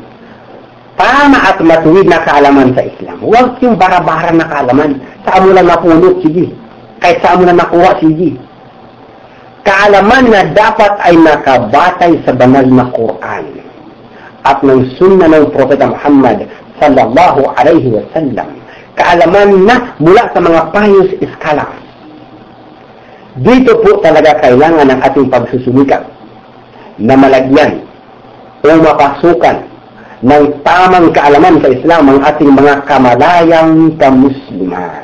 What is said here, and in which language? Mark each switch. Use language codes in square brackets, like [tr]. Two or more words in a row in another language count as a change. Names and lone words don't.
[tl] Tama at matuwid na kaalaman sa Islam. Huwag yung bara-bara na kaalaman. Saan mo na napulot, sige. Kahit saan mo na nakuha, sige. Kaalaman na dapat ay nakabatay sa banal na Quran at ng sunna ng Propeta Muhammad [ar] صلى الله عليه وسلم. [tl] Kaalaman na mula sa mga [en] pious scholars. [tl] Dito po talaga kailangan ng ating pagsusumikap na malagyan o mapasukan ng tamang kaalaman sa Islam ang ating mga kamalayang kamusliman.